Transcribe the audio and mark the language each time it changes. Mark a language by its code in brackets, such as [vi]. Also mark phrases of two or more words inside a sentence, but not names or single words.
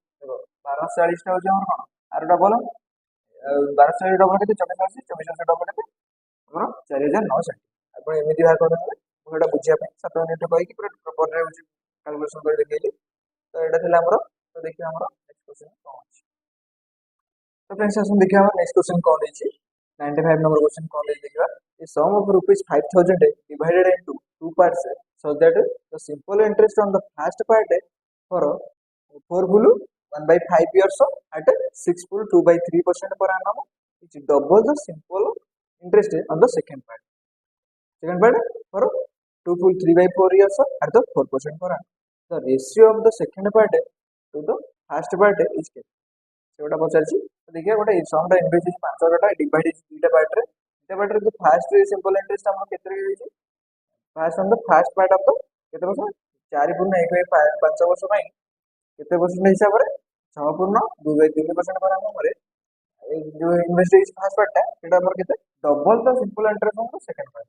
[or] 1240 ଟା ହଉଛି ଆମର କଣ ଆର ଡବଲ, 1240 ଡବଲ କେତେ 2480, 2480 ଡବଲ କେତେ ଆମର 4960। ଆପଣ ଏମିତି ବାହାର କରିଦେବେ। ମୁଁ ଏଇଟା ବୁଝିବା ପାଇଁ 7 ୟୁନିଟ୍ କହିକି ପୁରା ପ୍ରପରରେ ହଉଛି କାଲକୁଲେସନ କରି ଦେଖେଇଲି। ତ ଏଇଟା ଥିଲା ଆମର। ତ ଦେଖିବା ଆମର [en] next question [or] କଣ ଅଛି। ତ फ्रेंड्स ଆସନ୍ତୁ ଦେଖିବା ଆମର [en] next question [or] କଣ ଦେଇଛି। [hi] 95 नंबर क्वेश्चन कौन है देखिए। [en] The sum of rupees 5000 divided into two parts so that the simple interest on the first part for 4 full 1/5 years at 6 full 2/3% per annum is double the simple interest on the second part. Second part for 2 full 3/4 years at the 4% per annum. The ratio of the second part to the first part is kept. [or] ସେଗୁଡ଼ା ପଚାରିଛି। ଦେଖିବା ଗୋଟେ ସମଟା ଇନଭେଷ୍ଟ ହେଇଛି 5000 ଡିଭାଇଡ ହେଇଛି ଦୁଇଟା ପାର୍ଟରେ। ଦୁଇଟା ପାର୍ଟରେ ଯୋଉ [en] first simple interest [or] ଆମର କେତେ ହେଇଛି [en] first on the first part of the [or] କେତେ ବର୍ଷ 4 × 1/5 ବର୍ଷ ପାଇଁ କେତେ ପରସେଣ୍ଟ ହିସାବରେ 6.2/3% [en] per annum [or] ଏଇ ଯୋଉ ଇନଭେଷ୍ଟ ହେଇଛି [en] first partଟା [or] ସେଇଟା ଆମର କେତେ [en] double the simple interest on the second part.